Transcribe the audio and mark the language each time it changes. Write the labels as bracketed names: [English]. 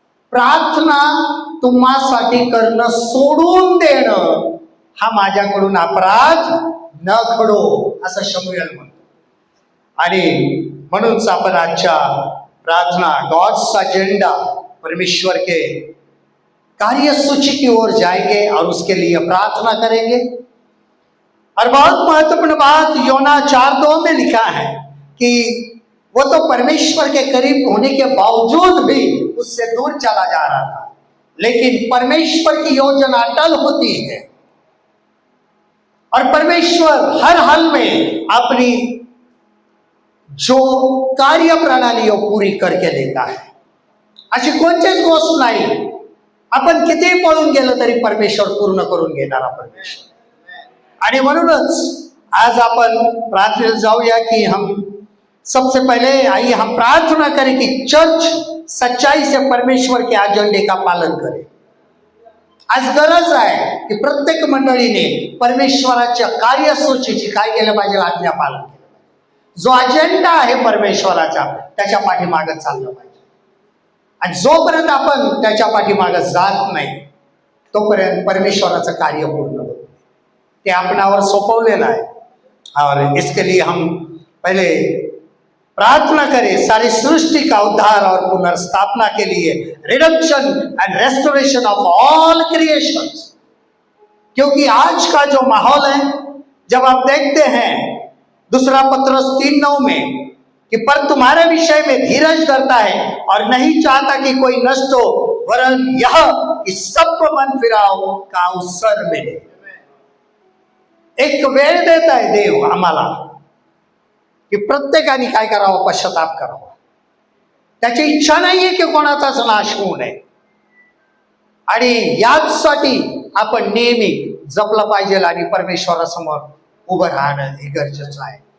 [Marathi] प्रार्थना तुम्हासाठी करणं सोडून देणं हा माझ्याकडून अपराध न घडो असं शमूएल म्हणतो। आणि म्हणूनच आपण आजच्या प्रार्थना [Hindi] गॉड्स एजेंडा, परमेश्वर के कार्यसूची की ओर जाएंगे और उसके लिए प्रार्थना करेंगे। और बहुत महत्वपूर्ण बात योना 4:2 में लिखा है कि वो तो परमेश्वर के करीब होने के बावजूद भी उससे दूर चला जा रहा था, लेकिन परमेश्वर की योजना अटल होती है और परमेश्वर हर हाल में अपनी जो कार्य प्रणाली पूरी करके देता है। [Marathi] अशी कोणतीच गोष्ट नाही, आपण कितीही पळून गेलो तरी परमेश्वर पूर्ण करून घेणारा परमेश्वर। आणि म्हणूनच आज आपण प्रार्थनेला जाऊया [Hindi] कि हम सबसे पहले आइए हम प्रार्थना करें कि चर्च सच्चाई से परमेश्वर के एजेंडे का पालन करे। [Marathi] आज गरज आहे की प्रत्येक मंडळीने परमेश्वराच्या कार्यसूचीची काय केलं पाहिजे, आज्ञा पालन केलं पाहिजे। जो अजेंडा आहे परमेश्वराचा त्याच्या पाठीमागे चाललं पाहिजे। आणि जोपर्यंत आपण त्याच्या पाठीमागे जात नाही तोपर्यंत परमेश्वराचं कार्य पूर्ण होत, ते आपणावर सोपवलेलं आहे। [Hindi] और इसके लिए हम पहले प्रार्थना करें सारी सृष्टि का उद्धार और पुनर्स्थापना के लिए, [English] Redemption and restoration of all creations. [Hindi] क्योंकि आज का जो माहौल है, जब आप देखते हैं दूसरा पत्रस 3:9 में कि पर तुम्हारे विषय में धीरज धरता है और नहीं चाहता कि कोई नष्ट हो, वरन यह कि सबको मन फिराव का अवसर मिले। [Marathi] एक वेळ देत आहे देव आम्हाला की प्रत्येकाने काय करावं, पश्चाताप करावा। त्याची इच्छा नाहीये की कोणाचाच नाश होऊ नये आणि याचसाठी आपण नेहमी जपलं पाहिजे आणि परमेश्वरासमोर उभं राहणं हे गरजेचं आहे।